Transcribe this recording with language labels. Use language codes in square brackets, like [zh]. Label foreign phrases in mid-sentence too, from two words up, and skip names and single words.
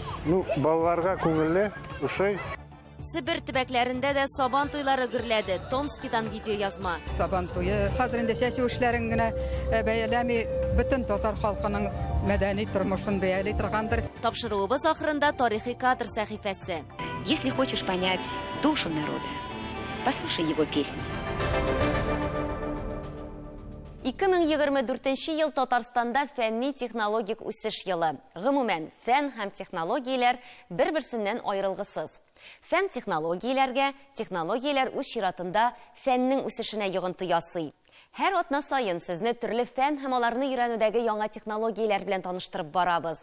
[tt] Балаларга күңелле, ошый. Себер төбәкләрендә дә сабан туйлары гөрләде. Томскидан видео язма. Сабан туе хәзер инде чәчү эшләрен генә бәяләми, бөтен татар халкының мәдәни тормышын бәяли торгандыр. Тапшыруыбыз ахырында тарихи кадр сәхифәсе. [ru] Если хочешь понять душу народа, послушай его песни. [tt] 2024 ел Татарстанда фәнни-технологик үсеш елы. Гомумән, фән һәм технологияләр бер-берсеннән аерылгысыз. Фән технологияләргә, технологияләр үз чиратында фәннең үсешенә йогынты ясый. Һәр атна сайын сезне төрле фән һәм аларны өйрәнүдәге яңа технологияләр белән таныштырып барабыз.